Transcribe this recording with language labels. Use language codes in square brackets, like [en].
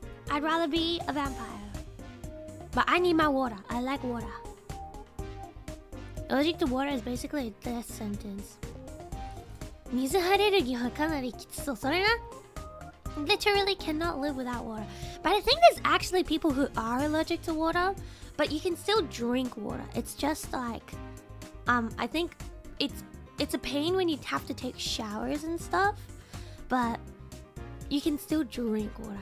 [en] I'd rather be a vampire. But I need my water. I like water. Allergic to water is basically a death sentence. [ja] 水アレルギーはかなりきつそう。それな。 [en] Literally cannot live without water. But I think there's actually people who are allergic to water, but you can still drink water. It's just like, I think it's a pain when you have to take showers and stuff, but you can still drink water.